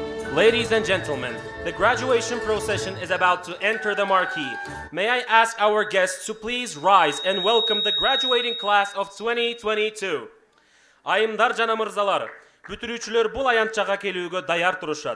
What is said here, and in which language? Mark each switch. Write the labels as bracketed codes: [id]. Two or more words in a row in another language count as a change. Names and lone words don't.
[en] Ladies and gentlemen, the graduation procession is about to enter the marquee. May I ask our guests to please rise and welcome the graduating class of 2022. [ky] Айымдар жана мырзалар, бүтүрүүчүлөр бул аянтчага келүүгө даяр турушат.